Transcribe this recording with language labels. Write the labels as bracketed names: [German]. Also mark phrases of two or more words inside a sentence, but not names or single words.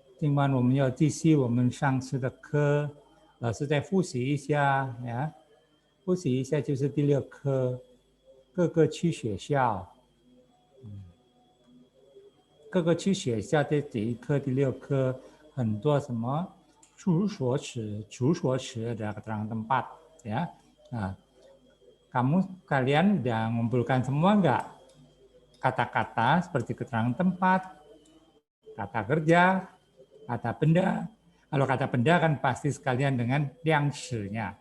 [Chinese] 今晚我们要继续我们上次的课，老师再复习一下呀，复习一下就是第6课，各个去学校，各个去学校的第1课、第6课，很多什么住所词 [Indonesian] adalah keterangan tempat ya. Nah, kalian udah ngumpulkan semua nggak kata-kata seperti keterangan tempat, kata kerja, kata benda. Kalau kata benda kan pasti sekalian dengan liang-shi-nya.